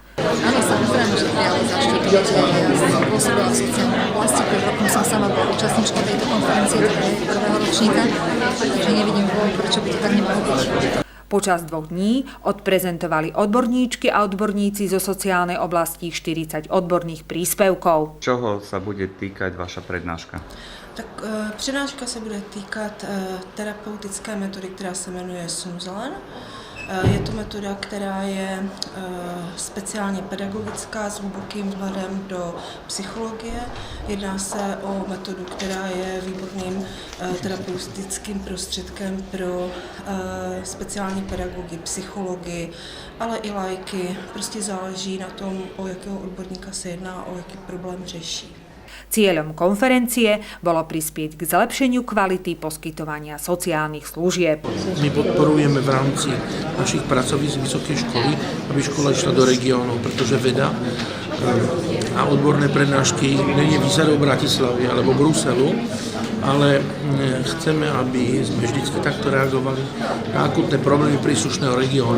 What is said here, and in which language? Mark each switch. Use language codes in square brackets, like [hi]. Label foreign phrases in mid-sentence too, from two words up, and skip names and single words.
[sk] Áno, samozrejme, že prijali zaštitu. Ja pôsobila v sociálnej oblasti, pred rokom som sama bola účastníčkou tejto konferencie prvého ročníka, takže nevidím dôvod, prečo by to tak nemalo byť. Počas 2 dní odprezentovali odborníčky a odborníci zo sociálnej oblasti 40 odborných príspevkov. Čoho sa bude týkať vaša prednáška? [cs] Tak přednáška se bude týkat terapeutické metody, která se jmenuje Sunzelen. Je to metoda, která je speciálně pedagogická s hlubokým vhledem do psychologie. Jedná se o metodu, která je výborným terapeutickým prostředkem pro speciální pedagogy, psychology, ale i laiky. Prostě záleží na tom, o jakého odborníka se jedná, o jaký problém řeší. [sk] Cieľom konferencie bolo prispieť k zlepšeniu kvality poskytovania sociálnych služieb. My podporujeme v rámci našich pracovísk vysokej školy, aby škola išla do regiónov, pretože veda a odborné prednášky nie je výsadou Bratislavy alebo Bruselu, ale chceme, aby sme vždycky takto reagovali na akutné problémy príslušného regiónu.